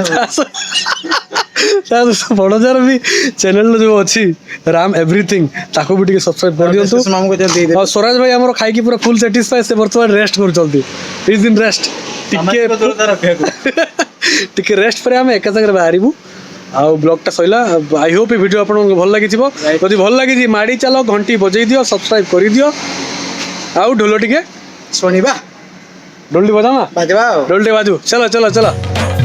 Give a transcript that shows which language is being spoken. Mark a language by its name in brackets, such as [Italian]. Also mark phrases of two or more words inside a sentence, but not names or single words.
[Odia] ବଡ଼ଜାର ବି ଚ୍ୟାନେଲର ଯେଉଁ ଅଛି ରାମ ଏଭ୍ରିଥିଙ୍ଗ ତାକୁ ବି ଟିକେ ସବସ୍କ୍ରାଇବ୍ କରିଦିଅନ୍ତୁ ଆଉ ସ୍ୱରାଜ ଭାଇ ଆମର ଖାଇକି ପୁରା [English] full satisfy [Odia] ସେ ବର୍ତ୍ତମାନ ରେଷ୍ଟ କରୁଛନ୍ତି [English] is in rest [Odia] ଟିକେ ରେଷ୍ଟ ପରେ ଆମେ ଏକା ସାଙ୍ଗରେ ବାହାରିବୁ ଆଉ ବ୍ଲଗ୍ଟା ସରିଲା [English] I hope [Odia] ଏ ଭିଡ଼ିଓ ଆପଣଙ୍କୁ ଭଲ ଲାଗିଥିବ ଯଦି ଭଲ ଲାଗିଛି ମାଡ଼ି ଚାଲ ଘଣ୍ଟି ବଜେଇ ଦିଅ ସବସ୍କ୍ରାଇବ୍ କରିଦିଅ ଆଉ ଢୋଲ ଟିକେ ଶୁଣିବା [Hindi] ढोल बजाना [Odia] ବାଜବା ଆଉ [Hindi] ढोल बाजू चलो चलो चलो